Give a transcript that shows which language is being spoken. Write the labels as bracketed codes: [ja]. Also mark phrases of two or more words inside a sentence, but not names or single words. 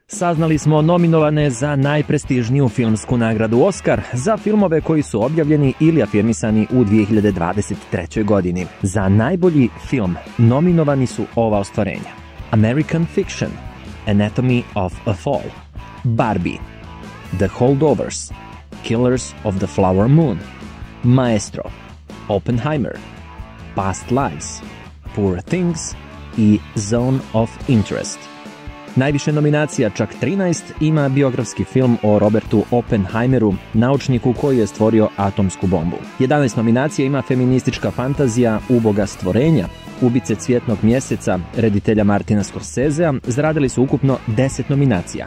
[sr] Saznali smo nominovane za najprestižniju filmsku nagradu Oskar za filmove koji su objavljeni ili afirmisani u 2023. godini. Za najbolji film nominovani su ova ostvarenja: American Fiction, Anatomy of a Fall, Barbie, The Holdovers, Killers of the Flower Moon, Maestro, Oppenheimer, Past Lives, Poor Things i Zone of Interest. Najviše nominacija, čak 13, ima biografski film o Robertu Oppenheimeru, naučniku koji je stvorio atomsku bombu. 11 nominacija ima feministička fantazija Uboga stvorenja, Ubice cvjetnog mjeseca, reditelja Martina Scorsesea, zaradili su ukupno 10 nominacija.